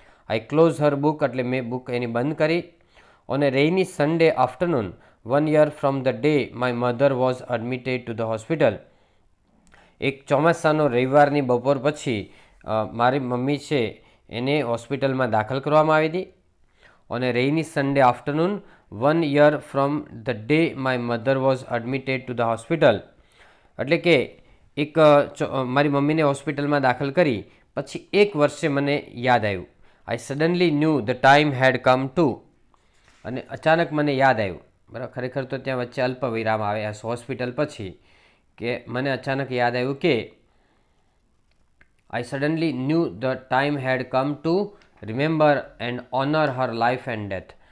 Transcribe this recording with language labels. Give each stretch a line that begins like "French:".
English: I close her book
Gujarati: એટલે મેં book એની બંધ કરી.
English: On a rainy Sunday afternoon 1 year from the day my mother was admitted to the hospital.
Gujarati: એક ચોમાસાનો રવિવારની બપોર પછી મારી મમ્મી છે એને હોસ્પિટલમાં દાખલ કરવામાં આવી હતી.
English: On a rainy Sunday afternoon, 1 year from the day my mother was admitted to the hospital.
Gujarati: એટલે કે એક મારી મમ્મીને હોસ્પિટલમાં દાખલ કરી પછી 1 વર્ષે મને યાદ આવ્યું.
English: I suddenly knew the time had come to,
Gujarati: અને અચાનક મને યાદ આવ્યું. બરાબર, ખરેખર તો ત્યાં વચ્ચે અલ્પ વિરામ આવે હોસ્પિટલ પછી, કે મને અચાનક યાદ આવ્યું કે
English: I suddenly knew the time had come to remember and honour her life and death.